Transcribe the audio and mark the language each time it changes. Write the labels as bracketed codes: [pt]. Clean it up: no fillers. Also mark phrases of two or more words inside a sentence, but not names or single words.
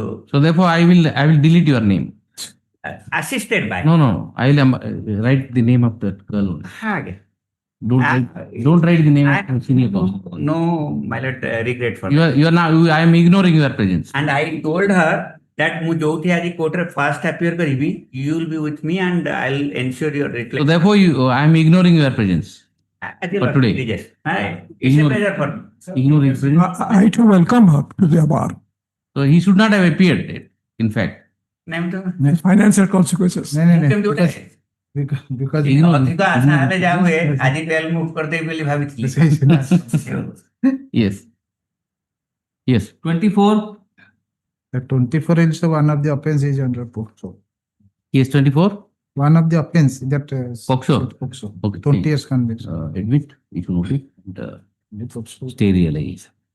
[en] Therefore I will delete your name. assisted by. No. I will write the name of that girl. ಹಾಗೆ. Don't write the name of senior counsel. No, my lord, regret for You are now. I am ignoring your presence. And I told her that [or] ମୁଁ ଯୋଉଠି ଆଜି କୋର୍ଟରେ [en] first appear କରିବି, you will be with me and I'll ensure your So reflection. therefore I am ignoring your presence. For today. Yes. It's a pleasure for me. Ignore his presence. I too welcome her to the bar. So he should not have appeared. In fact. Financial consequences. Because [or] ଅଧିକ ଆଶା ହେଲେ ଯାହା ହୁଏ ଆଜି ବେଲ ମୁଭ୍ କରିଦେବି ବୋଲି ଭାବିଥିଲି। [en] Yes. Yes. 24. the 24 is one of the offense is under POCSO. Yes, 24. One of the offense that POCSO. Okay. 20 years conviction. Admit, issue notice, and stay realized.